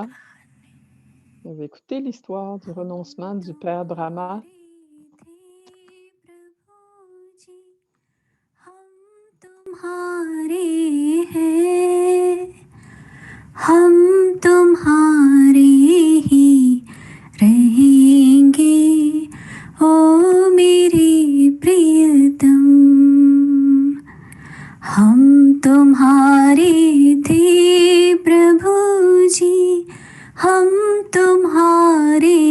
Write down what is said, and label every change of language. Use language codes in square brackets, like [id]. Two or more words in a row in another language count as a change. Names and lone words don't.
[fr] Vous avez écouté l'histoire du renoncement du Père Brahma? [hi] हम तुम्हारे ही रहेंगे ओ मेरे प्रियतम हम तुम्हारे थे प्रभु जी हम तुम्हारे